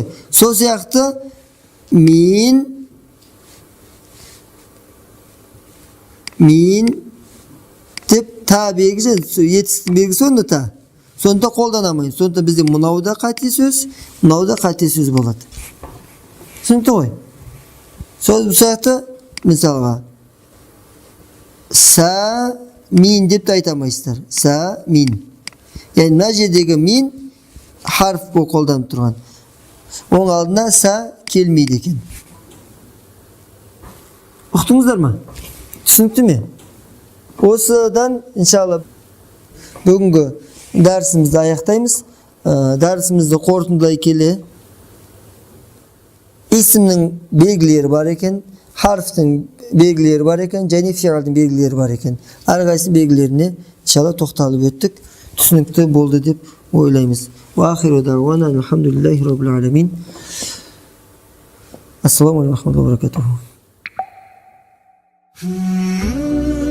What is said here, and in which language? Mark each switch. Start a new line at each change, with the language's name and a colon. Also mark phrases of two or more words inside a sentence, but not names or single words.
Kazakh: Сол сияқты мин деп та белгісі, етістің белгісі онда та. Сонда қолдана алмаймыз. Сонда бізде мынау да қате сөз, мынау да қате сөз болады. Түсінікті ғой? Сол сияқты мысалға са мин деп те айта алмайсыздар. Са мин. Яғни мына жердегі мин харф болып қолданып тұрған. Оның алдына са келмейді екен. Ұқтыңыздар ма? Түсінікті ме? Осыдан иншалла бүгінгі дәрісімізді аяқтаймыз. Дәрісімізді қорытындылай келе исімнің белгілері бар екен, харфтың белгілері бар екен, және фиалдың белгілері бар екен. Әрқайсы белгілеріне иншалла тоқталып өттік. Түсінікті болды деп ойлаймыз.
Arabic: وآخر دعوانا الحمد لله رب العالمين. السلام عليكم ورحمة الله وبركاته.